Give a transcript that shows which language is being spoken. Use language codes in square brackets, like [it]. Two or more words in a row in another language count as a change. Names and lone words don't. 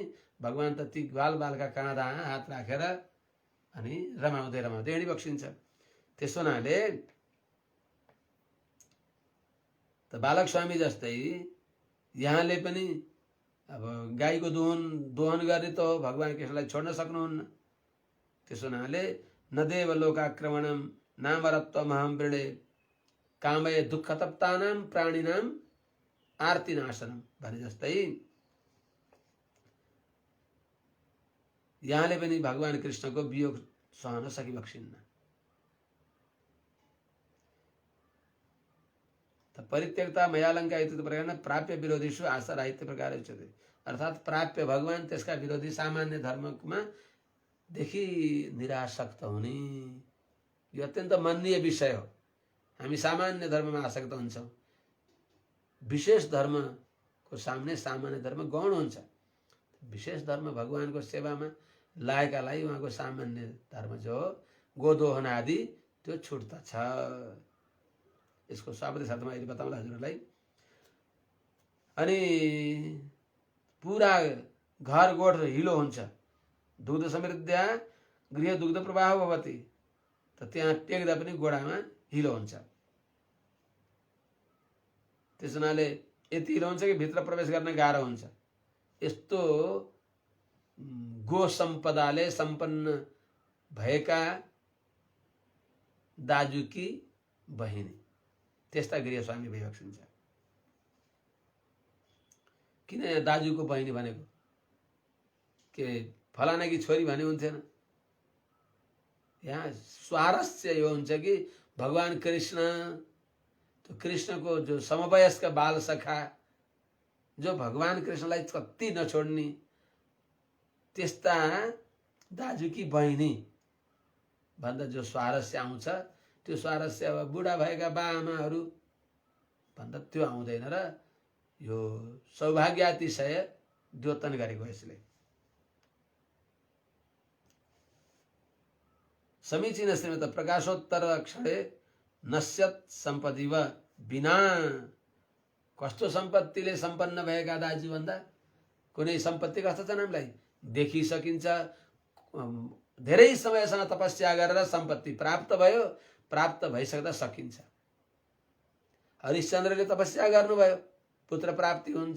[ne] भगवान त ती बाल बालका काँधा हात राखेर अनि रमाउँदै रमाउँदै हिँडी बक्सिन्छ। त्यसो हुनाले त बालक स्वामी जस्तै यहाँले पनि अब गाईको दोहन गर्ने त हो, भगवान कृष्णलाई छोड्न सक्नुहुन्न। त्यसो हुनाले [sa] नदेव लोकाक्रमणम नामरत्वमहं वृणे कामय दुःखतप्तानां प्राणिनां आर्तिनाशनम [ne] भने जस्तै यहाँले पनि भगवान कृष्णको वियोग सहन सकिबक्सिन्न। [sa] परित्यक्ता मयालंका इति प्रकार प्राप्य विरोधीषु आशा राहित्य प्रकार उच्यते। [ne] अर्थात प्राप्य भगवान त्यसका विरोधी सामान्य धर्ममा देखि निरासक्त हुने यो अत्यन्त मान्य विषय हो। हामी सामान्य धर्ममा आसक्त हुन्छौँ, विशेष धर्मको सामने सामान्य धर्म गौण हुन्छ। विशेष धर्म भगवानको सेवामा लागेकालाई उहाँको सामान्य धर्म जो गोदोहन आदि त्यो छुट्दछ। यसको शाब्दिक साथमा अहिले बताउँला हजुरहरूलाई। अनि पुरा घर गोठ हिलो हुन्छ। [sa] दुग्ध समृद्ध्या गृह दुग्ध प्रवाह भवति, [ne] त त्यहाँ टेक्दा पनि गोडामा हिलो हुन्छ। त्यस हुनाले यति हिलो हुन्छ कि भित्र प्रवेश गर्न गाह्रो हुन्छ। यस्तो गो सम्पदाले सम्पन्न भएका दाजुकी बहिनी त्यस्ता गृहस्वामी भइबक्सिन्छ। किन दाजुको बहिनी भनेको? के फलानाकी छोरी भने हुन्थेन? यहाँ स्वारस्य यो हुन्छ कि भगवान कृष्ण, तो कृष्णको जो समवयस्क बाल सखा जो भगवान कृष्णलाई कति नछोड्ने त्यस्ता दाजुकी बहिनी भन्दा जो स्वारस्य आउँछ त्यो स्वारस्य अब बुढा भएका बाआमाहरू भन्दा त्यो आउँदैन र यो सौभाग्यातिशय द्योतन गरेको यसले। [sa] समीचीन श्रीमत प्रकाशोत्तर क्षणे नश्यत सम्पत्तिव बिना। [ne] कस्तो सम्पत्तिले सम्पन्न भएका दाजु भन्दा कुनै सम्पत्ति कस्तो छ हामीलाई देखिसकिन्छ। धेरै समयसम्म तपस्या गरेर सम्पत्ति प्राप्त भयो, प्राप्त भइसक्दा सकिन्छ। हरिश्चन्द्रले तपस्या गर्नुभयो, पुत्र प्राप्ति हुन्छ।